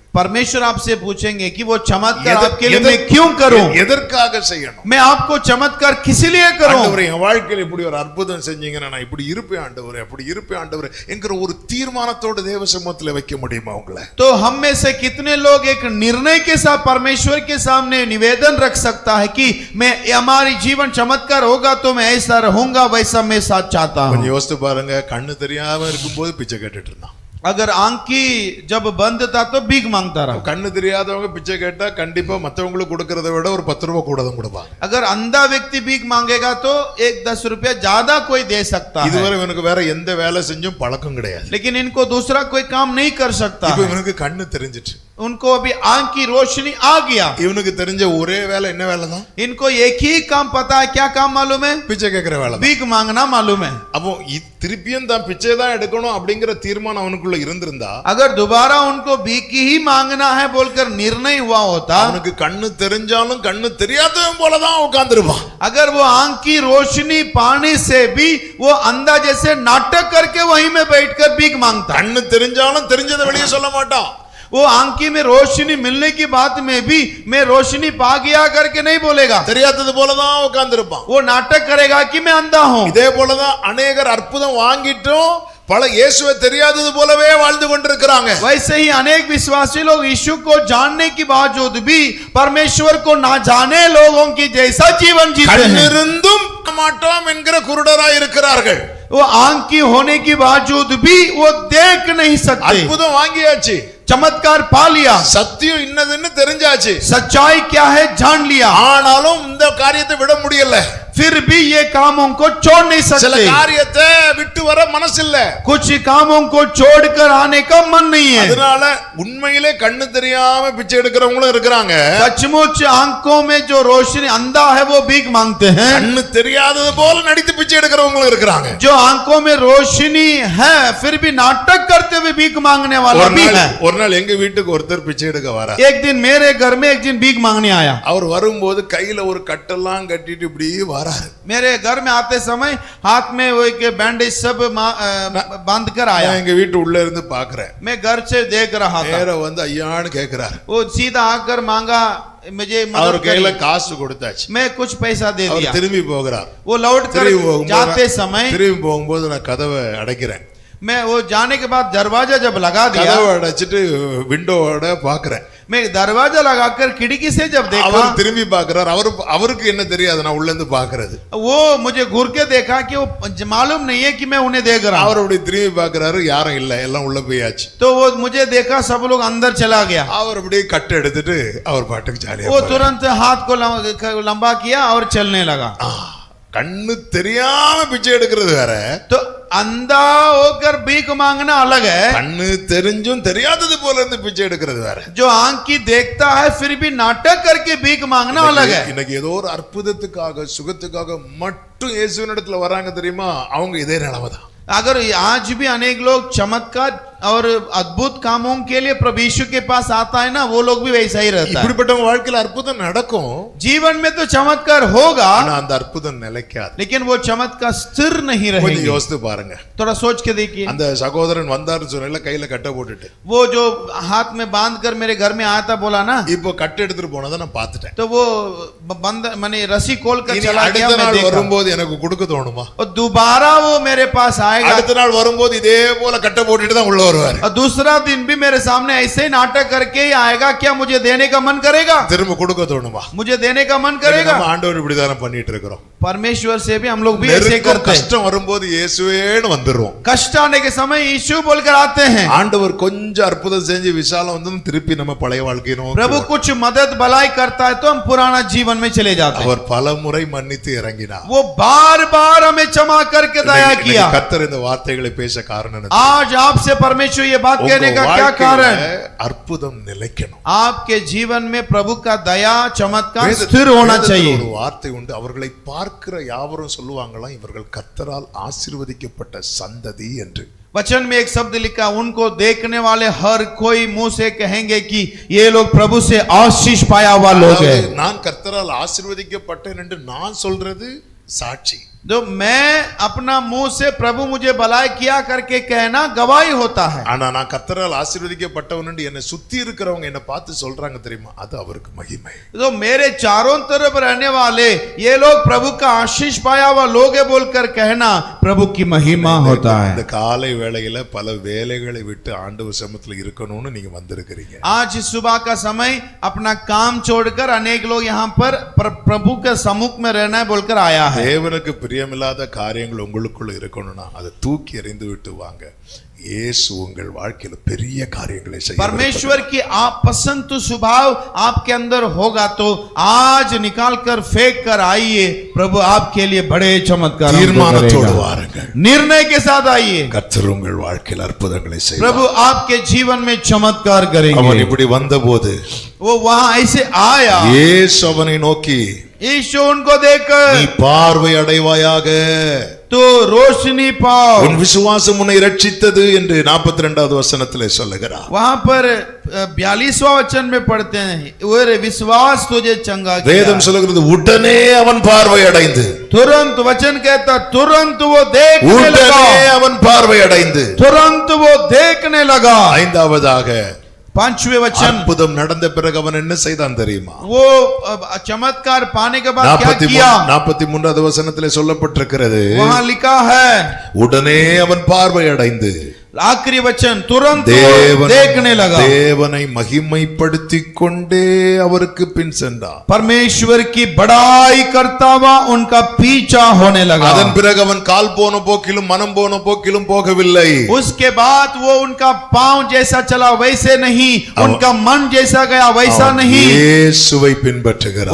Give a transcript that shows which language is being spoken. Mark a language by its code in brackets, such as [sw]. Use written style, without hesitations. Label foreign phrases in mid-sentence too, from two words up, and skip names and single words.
[hi] परमेश्वर आपसे पूछेंगे कि वो चमत्कार आपके लिए मैं क्यों करूं? [ta] எதற்காக செய்யணும்? [hi] मैं आपको चमत्कार किस लिए करूं? [ta] ஆண்டவரே, என் வாழ்க்கையில இப்படி ஒரு அற்புதம் செஞ்சீங்கன்னா நான் இப்படி இருப்பேன் ஆண்டவரே, அப்படி இருப்பேன் ஆண்டவரே என்கிற ஒரு தீர்மானத்தோட தேவ சமூகத்துல வைக்க முடியுமா உங்களை? [hi] तो हम में से कितने लोग एक निर्णय के साथ परमेश्वर के सामने निवेदन रख सकता है कि मैं हमारी जीवन चमत्कार होगा तो मैं ऐसा रहूंगा वैसा मैं साथ चाहता हूं। [ta] கொஞ்சம் யோசித்து பாருங்க, கண்ணு தெரியாம இருக்கும்போது பிச்சை கேட்டுட்டு இருந்தான். [hi] अगर आंख की जब बंद था तो भीख मांगता रहा। [ta] கண்ணு தெரியாதவங்க பிச்சை கேட்டா கண்டிப்பா மத்தவங்களுக்கு கொடுக்கறத விட ஒரு 10 ரூபாய் கூட தான் கொடுப்பாங்க. [hi] अगर अंधा व्यक्ति भीख मांगेगा तो 10 रुपया ज्यादा कोई दे सकता है। [ta] இதுவரை இவனுக்கு வேற எந்த வேலை செஞ்சும் பழக்கம் கிடையாது. [hi] लेकिन इनको दूसरा कोई काम नहीं कर सकता [ta] இப்போ [hi] है। [ta] இவனுக்கு கண்ணு தெரிஞ்சிட்டு, [hi] उनको अभी आंख की रोशनी आ गया। [ta] இவனுக்கு தெரிஞ்ச ஒரே வேலை என்ன வேலை தான்? [hi] इनको एक ही काम पता है, क्या काम मालूम है? [ta] பிச்சை கேட்கிற வேலை தான். [hi] भीख मांगना मालूम है। [ta] அப்போ திருப்பியும் தான் பிச்சை தான் எடுக்கணும் அப்படிங்கிற தீர்மானம் அவனுக்குள்ள இருந்திருந்தா, [hi] अगर दोबारा उनको भीख ही मांगना है बोलकर निर्णय हुआ होता, [ta] அவனுக்கு கண்ணு தெரிஞ்சாலும் கண்ணு தெரியாதவன் போலதான் உட்கார்ந்துருப்பான். [hi] अगर वो आंख की रोशनी पाने से भी वो अंधा जैसे नाटक करके वहीं में बैठकर भीख मांगता। [ta] கண்ணு தெரிஞ்சாலும் தெரிஞ்சதை வெளியே சொல்ல மாட்டான். [hi] वो आंखी में रोशनी मिलने की बात में भी मैं रोशनी पा गया करके नहीं बोलेगा। [ta] தெரியாதது போலதான் உட்கார்ந்துருப்பான். [hi] वो नाटक करेगा कि मैं अंधा हूं। [ta] இதே போலதான் அநேகர் அற்புதம் வாங்கிட்டும் பல இயேசுவை தெரியாதது போலவே வாழ்ந்து கொண்டிருக்கிறாங்க. [hi] वैसे ही अनेक विश्वासी लोग यीशु को जानने के बावजूद भी परमेश्वर को ना जाने लोगों की जैसा जीवन जीते हैं। [ta] கண்ணிருந்தும் மாட்டோம் என்கிற குருடராய் இருக்கிறார்கள். [hi] वो आंख की होने के बावजूद भी वो देख नहीं सकते। [ta] அற்புதம் வாங்கியாச்சு, [hi] चमत्कार पा लिया, [ta] சத்தியம் இன்னதுன்னு தெரிஞ்சாச்சு, [hi] सच्चाई क्या है जान लिया, [ta] ஆனாலும் இந்த காரியத்தை விட முடியல. [hi] फिर भी ये कामों को छोड़ नहीं [ta] சில [hi] सकते। [ta] காரியத்தை விட்டு வர மனசு இல்ல, [hi] कुछ कामों को छोड़कर आने का मन नहीं है। [ta] அதனால உண்மையிலே கண்ணு தெரியாம பிச்சை எடுக்கிறவங்களும் இருக்கிறாங்க. [hi] सचमुच आंखों में जो रोशनी अंधा है वो भीख मांगते हैं। [ta] கண்ணு தெரியாதது போல நடித்து பிச்சை எடுக்கிறவங்களும் இருக்கிறாங்க. [hi] जो आंखों में रोशनी है फिर भी नाटक करते हुए भीख मांगने वाला भी है। [ta] ஒரு நாள் எங்க வீட்டுக்கு ஒருத்தர் பிச்சை எடுக்க வர, [hi] एक दिन मेरे घर में एक दिन भीख मांगने आया। [ta] அவர் வரும்போது கையில ஒரு கட்டெல்லாம் கட்டிட்டு இப்படி வராரு. [hi] मेरे घर में आते समय हाथ में वो एक बैंडेज सब बांध कर आया। [ta] நான் எங்க வீட்டு உள்ள இருந்து பாக்குறேன். [hi] मैं घर से देख रहा था। [ta] நேரா வந்து ஐயான்னு கேக்குறாரு. [hi] वो सीधा आकर मांगा मुझे [ta] அவர் [hi] मदद [ta] கையில [hi] करी। [ta] காசு கொடுத்தாச்சு. [hi] मैं कुछ पैसा दे [ta] அவர் [hi] दिया। [ta] திரும்பி போகிறார். [hi] वो लौट कर जाते समय [ta] திரும்பி போகும்போது நான் கதவை அடைக்கிறேன். [hi] मैं वो जाने के बाद दरवाजा जब लगा दिया, [ta] கதவை அடைச்சிட்டு விண்டோவோட பாக்குறேன். [hi] मैं दरवाजा लगाकर खिड़की से जब देखा, [ta] அவர் திரும்பி பாக்குறார். அவருக்கு என்ன தெரியாது நான் உள்ள இருந்து பாக்குறது. [hi] वो मुझे घूर के देखा कि वो मालूम नहीं है कि मैं उन्हें देख रहा हूं। [ta] அவர் அப்படி திரும்பி பாக்குறாரு, யாரும் இல்ல, எல்லாம் உள்ள போயாச்சு. [hi] तो वो मुझे देखा, सब लोग अंदर चला गया। [ta] அவர் அப்படியே கட்டை எடுத்துட்டு அவர் பாட்டுக்கு ஜாலியா [hi] वो तुरंत हाथ को लंबा किया और चलने लगा। [ta] கண்ணு தெரியாம பிச்சை எடுக்கிறது வேற, [hi] तो अंधा होकर भीख मांगना अलग है। [ta] கண்ணு தெரிஞ்சும் தெரியாதது போல இருந்து பிச்சை எடுக்கிறது வேற। [hi] जो आंख की देखता है फिर भी नाटक करके भीख मांगना अलग है। [ta] இன்னைக்கு ஏதோ ஒரு அற்புதத்துக்காக சுகத்துக்காக மட்டும் இயேசுவினிடத்துல வராங்க தெரியுமா, அவங்க இதே நிலைமை தான். [hi] अगर आज भी अनेक लोग चमत्कार और अद्भुत कामों के लिए प्रभु यीशु के पास आता है ना, वो लोग भी वैसा ही रहता है। [ta] இப்படிப்பட்டவங்க வாழ்க்கையில அற்புதம் நடக்கும், [hi] जीवन में तो चमत्कार होगा, [ta] ஆனா அந்த அற்புதம் நிலைக்காது. [hi] लेकिन वो चमत्कार स्थिर नहीं [ta] கொஞ்சம் [hi] रहेंगे। [ta] யோசித்து பாருங்க. [hi] थोड़ा सोच के देखिए। [ta] அந்த சகோதரன் வந்தாருன்னு சொன்னல, கையில கட்டை போட்டுட்டு, [hi] वो जो हाथ में बांध कर मेरे घर में आया था बोला ना, [ta] இப்போ கட்டை எடுத்துட்டு போனதை நான் பார்த்துட்டேன். [hi] तो वो बंद माने रस्सी खोल कर [ta] இனி [hi] चला गया। [ta] அடுத்த [hi] मैं [ta] நாள் [hi] देखा [ta] வரும்போது எனக்கு கொடுக்க தோணுமா? [hi] और दोबारा वो मेरे पास आएगा। [ta] அடுத்த நாள் வரும்போது இதே போல கட்டை போட்டுட்டு தான் உள்ள வருவார். [hi] और दूसरा दिन भी मेरे सामने ऐसे ही नाटक करके ही आएगा। क्या मुझे देने का मन करेगा? [ta] திரும்ப கொடுக்க தோணுமா? [hi] मुझे देने का मन करेगा? [ta] நம்ம ஆண்டவர் இப்படி தான பண்ணிட்டு இருக்கிறோம். [hi] परमेश्वर से भी हम लोग भी ऐसे करते हैं। [ta] கஷ்டம் வரும்போது இயேசுவேன்னு வந்துறோம். [hi] कष्ट आने के समय यीशु बोलकर आते हैं। [ta] ஆண்டவர் கொஞ்சம் அற்புதம் செஞ்சு விசாலம் வந்து திருப்பி நம்ம பழைய வாழ்க்கை நோக்கி [hi] प्रभु कुछ मदद भलाई करता है तो हम पुराना जीवन में चले जाते हैं। [ta] அவர் பலமுறை மன்னித்து இறங்கினார். [hi] वो बार बार हमें क्षमा करके दया किया। [ta] கர்த்தர் இந்த வார்த்தைகளை பேச காரணம் என்ன? [hi] आज आपसे परमेश्वर ये बात कहने का क्या कारण? [ta] அற்புதம் நிலைக்கணும். [hi] आपके जीवन में प्रभु का दया चमत्कार स्थिर होना चाहिए। [ta] ஒரு வார்த்தை உண்டு, அவர்களை பார்க்கிற யாவரும் சொல்லுவாங்களாம், இவர்கள் கர்த்தரால் ஆசீர்வதிக்கப்பட்ட சந்ததி என்று. [hi] वचन में एक शब्द लिखा, उनको देखने वाले हर कोई मुंह से कहेंगे कि ये लोग प्रभु से आशीष पाया हुआ लोग हैं। [ta] நான் கர்த்தரால் ஆசீர்வதிக்கப்பட்டேன் என்று நான் சொல்றது சாட்சி. [hi] जो मैं अपना मुंह से प्रभु मुझे भलाई किया करके कहना गवाही होता है। [ta] ஆனா நான் கர்த்தரால் ஆசீர்வதிக்கப்பட்டவன் என்று என்னை சுத்தி இருக்கிறவங்க என்ன பார்த்து சொல்றாங்க தெரியுமா, அது அவருக்கு மகிமை. [hi] तो मेरे चारों तरफ रहने वाले ये लोग प्रभु का आशीष पाया हुआ लोग है बोलकर कहना प्रभु की महिमा होता है। [ta] இந்த காலை வேளையில பல வேலைகளை விட்டு ஆண்டவர் சமூகத்துல இருக்கணும்னு நீங்க வந்திருக்கிறீங்க. [hi] आज सुबह का समय अपना काम छोड़कर अनेक लोग यहाँ पर प्रभु के सम्मुख में रहना है बोलकर आया है। [ta] தேவனுக்கு பிரியமில்லாத காரியங்கள் உங்களுக்குள்ள இருக்கணும்னா அதை தூக்கி எறிந்து விட்டு வாங்க. இயேசு உங்கள் வாழ்க்கையில பெரிய காரியங்களை செய்ய [hi] परमेश्वर की आप पसंद स्वभाव आपके अंदर होगा तो आज निकाल कर फेंक कर आइए। प्रभु आपके लिए बड़े चमत्कार [ta] தீர்மானத்தோடு வாருங்கள். [hi] निर्णय के साथ आइए। [ta] கர்த்தர் உங்கள் வாழ்க்கையில அற்புதங்களை செய்வார். [hi] प्रभु आपके जीवन में चमत्कार करेंगे। [ta] அவன் இப்படி வந்தபோது [hi] वो वहां ऐसे आया, [ta] இயேசு அவனை நோக்கி, [hi] यीशु उनको देखकर [ta] நீ பார்வை அடைவாயாக, [hi] तो रोशनी पाओ, [ta] உன் விசுவாசம் உன்னை ரட்சித்தது என்று 42வது வசனத்திலே சொல்லுகிறார். [hi] वहां पर 42वां वचन में पढ़ते हैं, वो विश्वास तुझे चंगा किया। [ta] வேதம் சொல்லுகிறது உடனே அவன் பார்வை அடைந்து, [hi] तुरंत वचन कहता तुरंत वो देखने लगा, [ta] உடனே அவன் பார்வை அடைந்து. [hi] तुरंत वो देखने लगा। [ta] 5வதாக [hi] पांचवें वचन, [ta] அற்புதம் நடந்த பிறகு அவன் என்ன செய்தான் தெரியுமா? [hi] वो चमत्कार पाने के बाद क्या किया? [ta] 43வது வசனத்திலே சொல்லப்பட்டிருக்கிறது, [hi] वहां लिखा है, [ta] உடனே அவன் பார்வை அடைந்து [hi] आखिरी वचन, तुरंत देखने लगा, [ta] தேவனை மகிமைப்படுத்திக் கொண்டே அவருக்கு பின் சென்றான். [hi] परमेश्वर की बड़ाई करता हुआ उनका पीछा होने लगा. [ta] அதன் பிறகு அவன் கால் போன போக்கிலும் மனம் போன போக்கிலும் போகவில்லை. [hi] उसके बाद वो उनका पांव जैसा चला वैसे नहीं, उनका मन जैसा गया वैसा नहीं, [ta] இயேசுவை பின்பற்றுகிறான்.